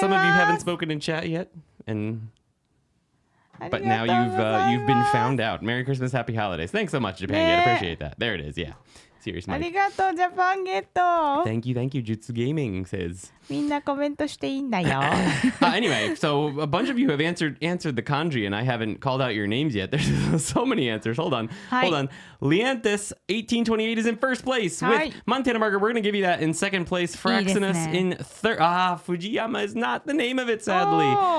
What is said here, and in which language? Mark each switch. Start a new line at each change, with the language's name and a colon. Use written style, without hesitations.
English: Some of you haven't spoken in chat yet, but now you've been found out. Merry Christmas, Happy Holidays. Thanks so much, Japan Get. Appreciate that. There it is. Yeah. Serious Mike.
Japanese: ありがとう、ジャパンゲット.
English: Thank you. Jutsu Gaming says.
Japanese: みんなコメントしていいんだよ.
English: Anyway, so a bunch of you have answered the kanji, and I haven't called out your names yet. There's so many answers. Hold on. Leanthus 1828 is in first place with Montana Margaret. We're going to give you that in second place. Fraxinus in third. Fujiyama is not the name of it, sadly.